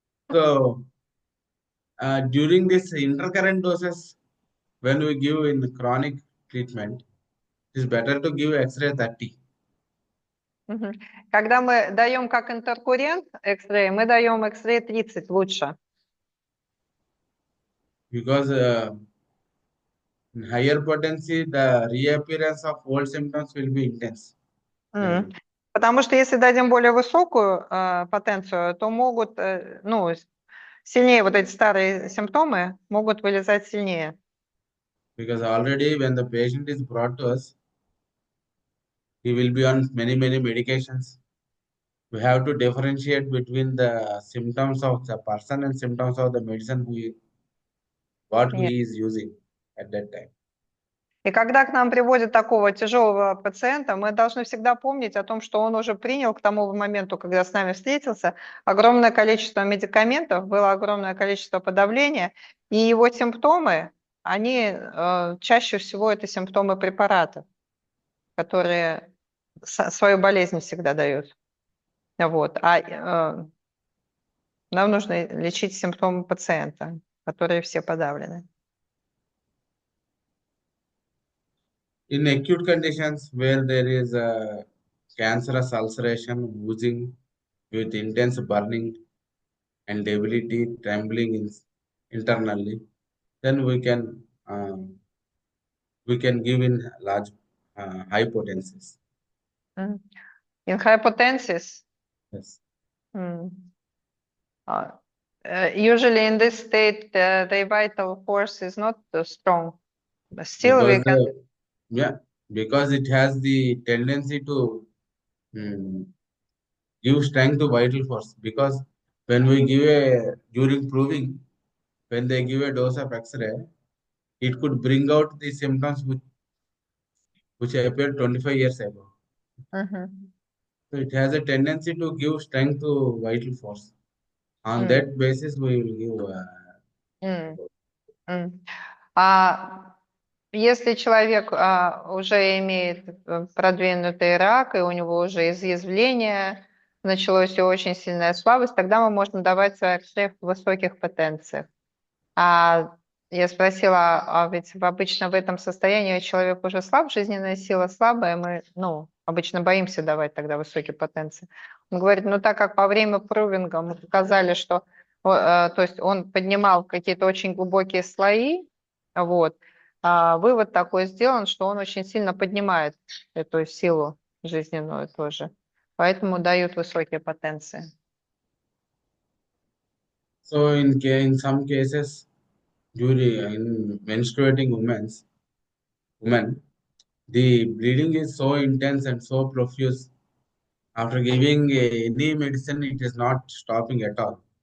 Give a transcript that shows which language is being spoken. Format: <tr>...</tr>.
<en>So during this intercurrent doses, when we give in chronic treatment, it is better to give X-ray 30.</en> <ru>Когда мы даем как интеркуррент X-ray, мы даем X-ray 30 лучше.</ru> <en>Because in higher potency, the reappearance of old symptoms will be intense.</en> <ru>Потому что если дадим более высокую потенцию, то могут, ну, сильнее вот эти старые симптомы могут вылезать сильнее.</ru> <en>Because already when the patient is brought to us, he will be on many medications. We have to differentiate between the symptoms of the person and symptoms of the medicine what he is using at that time.</en> <ru>И когда к нам приводят такого тяжелого пациента, мы должны всегда помнить о том, что он уже принял к тому моменту, когда с нами встретился, огромное количество медикаментов, было огромное количество подавления, и его симптомы, они чаще всего это симптомы препаратов, которые свою болезнь всегда дают. Вот. Нам нужно лечить симптомы пациента, которые все подавлены.</ru> <en>In acute conditions where there is a cancerous ulceration, oozing with intense burning and debility, trembling internally, then we can give in large high potencies. Mm. In hypotensis, Yes, uh, usually in this state, the vital force is not strong. But still, we because can. yeah, because it has the tendency to mm, give strength to vital force. Because when we give a during proving, when they give a dose of X-ray, it could bring out the symptoms which appeared 25 years ago. Mhm. So it has a tendency to give strength to vital force. On Mm, that basis, we will give. mm, mm.</en> <ru>А если человек уже имеет продвинутый рак, и у него уже изъязвление началось и очень сильная слабость, тогда мы можем давать СОЭК в высоких потенциях. А я спросила, а ведь обычно в этом состоянии человек уже слаб, жизненная сила слабая, мы, ну, обычно боимся давать тогда высокие потенции. Он говорит, ну, так как во время прувинга мы показали, что, то есть он поднимал какие-то очень глубокие слои, вот, вывод такой сделан, что он очень сильно поднимает эту силу жизненную тоже. Поэтому дают высокие потенции.</ru> <en>So in some cases, during in menstruating women, the bleeding is so intense and so profuse. After giving any medicine, it is not stopping at all.</en>